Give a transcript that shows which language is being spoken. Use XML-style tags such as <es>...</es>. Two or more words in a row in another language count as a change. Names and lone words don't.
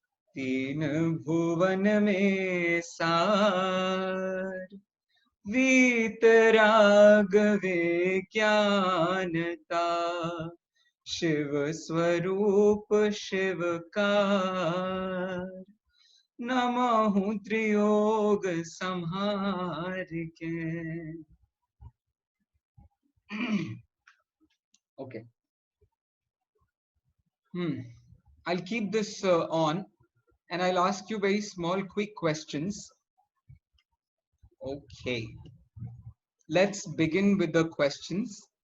<hi>तीन भुवन में सार, वीतराग विज्ञानता, शिव स्वरूप शिवकार, नमः त्रियोग संहार के.</hi> <en>Okay. I'll keep this on, and I'll ask you very small, quick questions. Okay. Let's begin with the questions.</en>